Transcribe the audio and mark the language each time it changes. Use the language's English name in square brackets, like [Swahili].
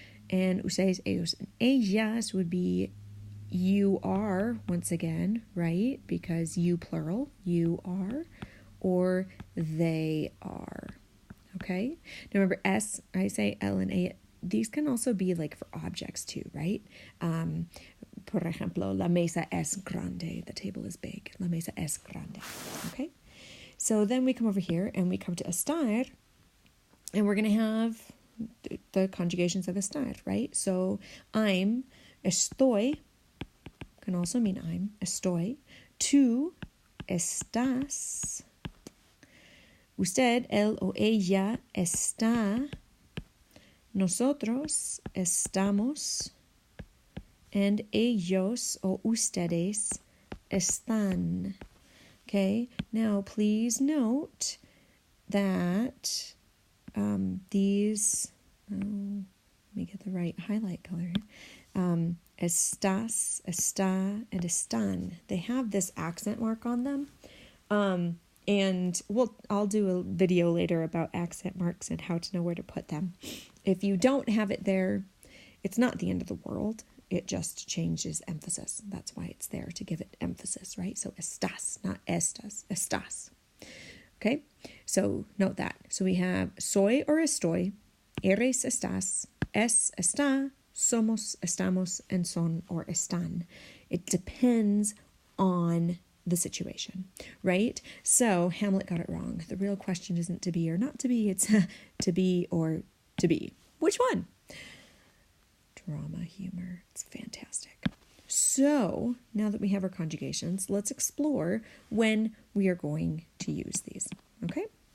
[English] And ustedes, ellos, and ellas would be you are, once again, right? Because you plural, you are, or they are. Okay? Now remember, S, I say L and A. These can also be like for objects too, right? [Spanish] Por ejemplo, la mesa es grande. [English] The table is big. [Spanish] La mesa es grande. [English] Okay? So then we come over here and we come to estar, and we're going to have the conjugations of estar, right? So I'm, estoy, can also mean I'm, estoy. [Spanish] Tú estás. Usted, él o ella está. Nosotros estamos. And ellos o ustedes están. [English] Okay, now please note that these, let me get the right highlight color here. Estás, está, and están, they have this accent mark on them. And I'll do a video later about accent marks and how to know where to put them. If you don't have it there, it's not the end of the world. It just changes emphasis. That's why it's there, to give it emphasis, right? So estás, not estas, estás. Okay, so note that. So we have soy or estoy, eres, estás, es, está, somos, estamos, and son or están. It depends on the situation, right? So Hamlet got it wrong. The real question isn't to be or not to be, it's to be or to be. Which one? Drama, humor, it's fantastic. So now that we have our conjugations, let's explore when we are going to use these, okay?